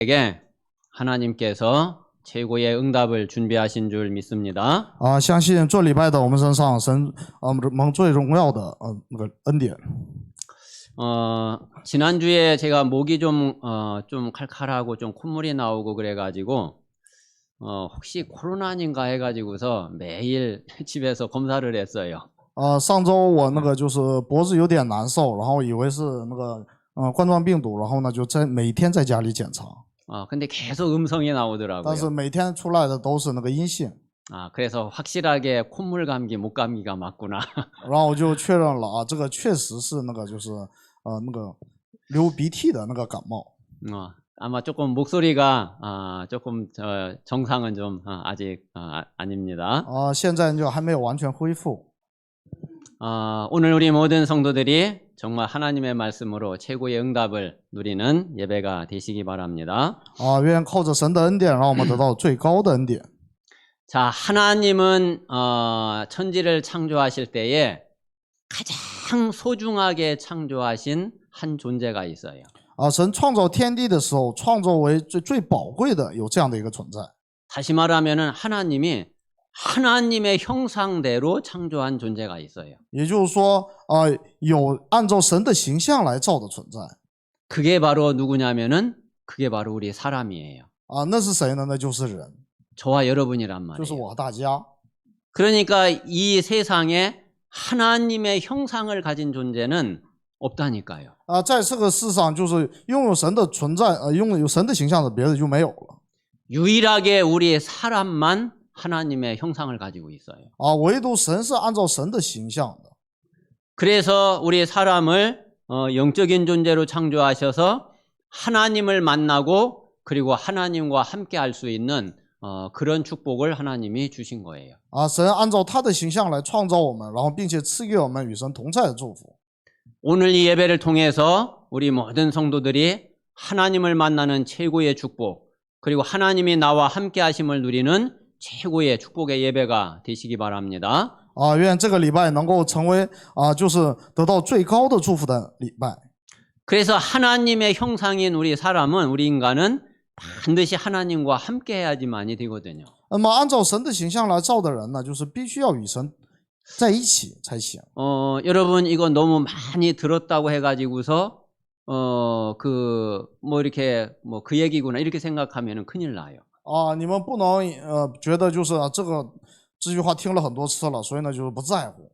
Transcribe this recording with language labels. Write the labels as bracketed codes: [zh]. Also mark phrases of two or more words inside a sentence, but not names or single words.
[ko] 에게 하나님께서 최고의 응답을 준비하신 줄 믿습니다. [zh] 相信这礼拜的我们身上神蒙最荣耀的那个恩典。 [ko] 지난주에 제가 목이 좀 칼칼하고 좀 콧물이 나오고 그래가지고 혹시 코로나인가 해가지고서 매일 집에서 검사를 했어요. [zh] 上周我那个就是脖子有点难受，然后以为是那个冠状病毒，然后呢就每天在家里检查。 [ko] 근데 계속 음성이 [zh] 但是 [ko] 나오더라고요. [zh] 每天出来的都是那个阴性， [ko] 그래서 확실하게 콧물 감기, 목 감기가 맞구나. [zh] 然后我就确认了这个确实是那个就是那个流鼻涕的那个感冒。 [ko] 아마 조금 목소리가 조금 정상은 좀 아직 아닙니다. [zh] 现在就还没有完全恢复。 [ko] 오늘 우리 모든 성도들이 정말 하나님의 말씀으로 최고의 응답을 누리는 예배가 되시기 바랍니다. [zh] 愿靠着神的恩典，让我们得到最高的恩典。 [ko] 자, 하나님은 천지를 창조하실 때에 가장 소중하게 창조하신 한 존재가 있어요. [zh] 神创造天地的时候，创造为最宝贵的有这样的一个存在。 [ko] 다시 말하면은 하나님이 하나님의 형상대로 창조한 존재가 있어요. [zh] 也就是说，有按照神的形象来造的存在。 [ko] 그게 바로 누구냐면은 그게 바로 우리 사람이에요. [zh] 那是谁呢？那就是人， [ko] 저와 여러분이란 [zh] 就是 [ko] 말이에요. [zh] 我和大家。 [ko] 그러니까 이 세상에 하나님의 형상을 가진 존재는 없다니까요. [zh] 在这个世上，就是拥有神的存在，拥有神的形象的，别的就没有了。 [ko] 유일하게 우리 사람만 하나님의 형상을 가지고 있어요. [zh] 唯独神是按照神的形象的。 [ko] 그래서 우리 사람을 영적인 존재로 창조하셔서 하나님을 만나고 그리고 하나님과 함께 할 수 있는 그런 축복을 하나님이 주신 거예요. [zh] 神按照他的形象来创造我们，然后并且赐给我们与神同在的祝福。 [ko] 오늘 이 예배를 통해서 우리 모든 성도들이 하나님을 만나는 최고의 축복 그리고 하나님이 나와 함께 하심을 누리는 최고의 축복의 예배가 되시기 바랍니다. [zh] 愿这个礼拜能够成为就是得到最高的祝福的礼拜。 [ko] 그래서 하나님의 형상인 우리 사람은 우리 인간은 반드시 하나님과 함께 해야지만이 되거든요. [zh] 那么按照神的形象来造的人呢，就是必须要与神在一起才行。 [ko] 여러분 이거 너무 많이 들었다고 해가지고서 이렇게 그 얘기구나 이렇게 생각하면은 큰일 나요. [zh] 你们不能觉得就是这句话听了很多次了，所以呢就是不在乎。